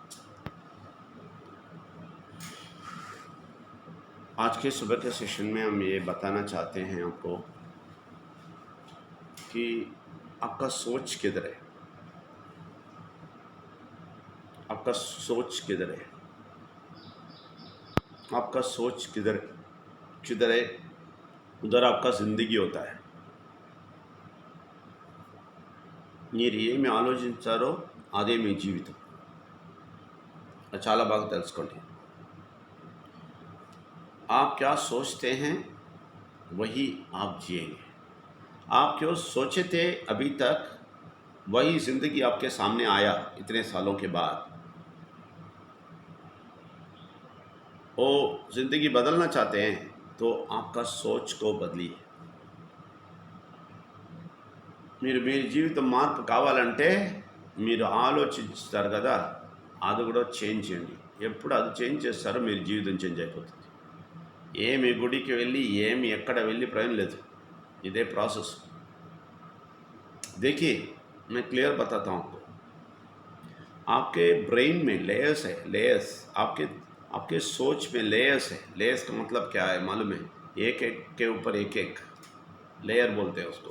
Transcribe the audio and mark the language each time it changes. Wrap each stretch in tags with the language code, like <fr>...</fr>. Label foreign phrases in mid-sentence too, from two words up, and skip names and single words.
<hi>आज के सुबह के सेशन में हम ये बताना चाहते हैं आपको कि आपका सोच किधर है, आपका सोच किधर है, आपका सोच किधर किधर है, उधर आपका जिंदगी होता है।</hi> <te>మీరు ఏమి ఆలోచించారో అదే మీ జీవితం. అది చాలా బాగా తెలుసుకోండి.</te> <hi>आप क्या सोचते हैं वही आप जिएंगे. आप क्यों सोचे थे अभी तक वही ज़िंदगी आपके सामने आया इतने सालों के बाद. वो ज़िंदगी बदलना चाहते हैं तो आपका सोच को बदलिए.</hi> <te>మీరు మీ జీవితం మార్పు కావాలంటే మీరు ఆలోచిస్తారు కదా, అది కూడా చేంజ్ చేయండి. ఎప్పుడు అది చేంజ్ చేస్తారో మీరు జీవితం చేంజ్ అయిపోతుంది. ఏమి గుడికి వెళ్ళి ఏమి ఎక్కడ వెళ్ళి ప్రయోజనం లేదు. ఇదే ప్రాసెస్.</te> <hi>देखिए मैं क्लियर बताता हूँ आपको. आपके ब्रेन में लेयर्स है, लेयर्स. आपके आपके सोच में लेयर्स है. लेयर्स का मतलब क्या है मालूम है? एक एक के ऊपर एक एक लेयर बोलते हैं उसको.</hi>